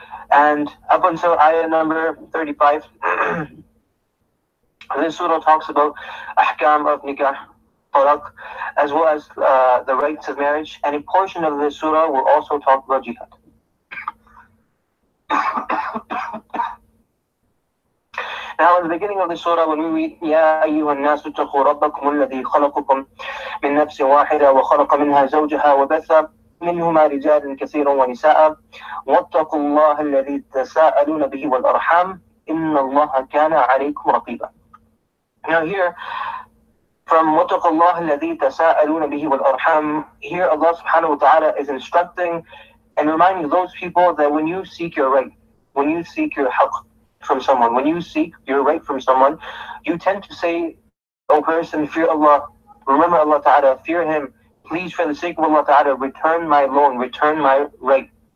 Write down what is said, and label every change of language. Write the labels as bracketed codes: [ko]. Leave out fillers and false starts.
[en] And up until ayah number 35, this surah talks about ahkam of nikah, talaq, as well as the rights of marriage. And a portion of this surah will also talk about jihad. Now, in the beginning of the surah, when we read, [ar] يَا أَيُّهَا النَّاسُ اتَّقُوا رَبَّكُمُ الَّذِي خَلَقَكُم مِّن نَّفْسٍ وَاحِدَةٍ وَخَلَقَ مِنْهَا زَوْجَهَا وَبَثَّ مِنْهُمَا رِجَالًا كَثِيرًا وَنِسَاءً وَاتَّقُوا اللَّهَ الَّذِي تَسَاءَلُونَ بِهِ وَالْأَرْحَامَ إِنَّ اللَّهَ كَانَ عَلَيْكُمْ رَقِيبًا. [en] Now here, from [ar] وَاتَّقُوا اللَّهَ الَّذِي تَسَاءَلُونَ بِهِ وَالْأَرْحَامَ, [en] here Allah subhanahu wa ta'ala is instructing and reminding those people that when you seek your right, when you seek your haqq from someone, when you seek your right from someone, you tend to say, "O person, fear Allah, remember Allah Ta'ala, fear Him, please for the sake of Allah Ta'ala, return my loan, return my right."